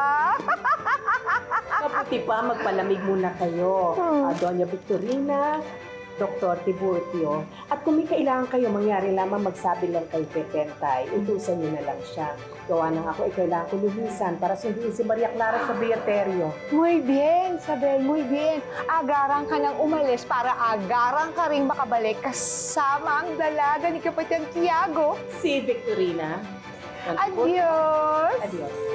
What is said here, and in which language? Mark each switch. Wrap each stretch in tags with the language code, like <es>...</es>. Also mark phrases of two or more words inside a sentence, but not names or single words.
<tl>Mabuti pa, magpalamig muna kayo. Doña Victorina, Dr. Tiburcio. At kung may kailangan kayo, mangyari lamang magsabi lang kay Pepentay. Utusan niyo na lang siya. Gawa nang ako ay kailangan ko lumisan para sunduin si Maria Clara sa Beaterio.</tl> <es>Muy bien, Isabel, muy bien.</es> <tl>Agaran ka nang umalis para agaran ka rin makabalik kasama ang dalaga ni Kapatid Tiago. Si Victorina. Adios! Adios.</tl>